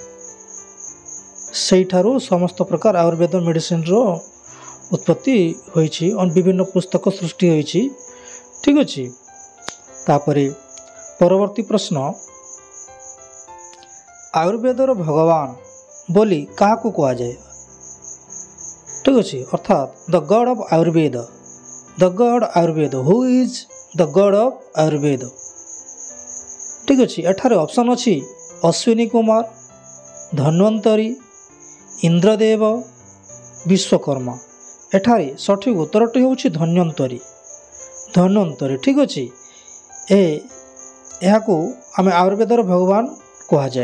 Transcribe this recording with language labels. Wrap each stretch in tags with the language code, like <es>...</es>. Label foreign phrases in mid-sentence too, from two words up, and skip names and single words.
<or>ସେଠାରୁ ସମସ୍ତ ପ୍ରକାର ଆୟୁର୍ବେଦ ମେଡିସିନ ର ଉତ୍ପତ୍ତି ହୋଇଛି ଆଉ ବିଭିନ୍ନ ପୁସ୍ତକ ସୃଷ୍ଟି ହୋଇଛି। ଠିକ ଅଛି। ତାପରେ ପରବର୍ତ୍ତୀ ପ୍ରଶ୍ନ, ଆୟୁର୍ବେଦର ଭଗବାନ ବୋଲି କାହାକୁ କହା ଯାଏ? ଠିକ ଅଛି, ଅର୍ଥାତ</or> <en>the God of Ayurveda. the God Ayurveda, who is the God of Ayurveda?</en> <or>ଠିକ ଅଛି, ଏଠାରେ ଅପସନ ଅଛି ଅଶ୍ୱିନୀ କୁମାର, ଧନ୍ୱନ୍ତରୀ, ଇନ୍ଦ୍ରଦେବ, ବିଶ୍ୱକର୍ମା। ଏଠାରେ ସଠିକ ଉତ୍ତରଟି ହେଉଛି ଧନ୍ୱନ୍ତରୀ। धन्वंतरी। ଠିକ ଅଛି, ଏହାକୁ ଆମେ ଆୟୁର୍ବେଦର ଭଗବାନ କହା ଯାଏ।</or>